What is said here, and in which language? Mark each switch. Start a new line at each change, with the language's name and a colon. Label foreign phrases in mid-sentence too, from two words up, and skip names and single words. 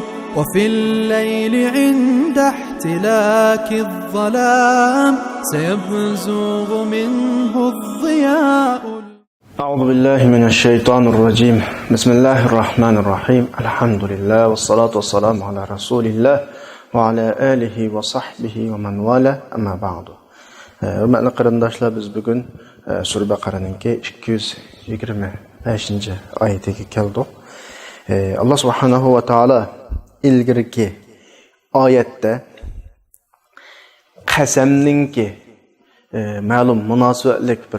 Arabic: وفي الليل عند احتلاك الظلام سيبزغ منه الضياء. أعوذ بالله من الشيطان الرجيم. بسم الله الرحمن الرحيم. الحمد لله والصلاة والسلام على رسول الله وعلى آله وصحبه ومن والاه. أما بعد.
Uyghur: Hürmetli qarindoshlar, biz bugun Sura Baqaraninki 225 oyatiga keldik. Allah
Arabic: سبحانه وتعالى
Uyghur: ilgirki oyatda qasamninki ma'lum munosabatlik bir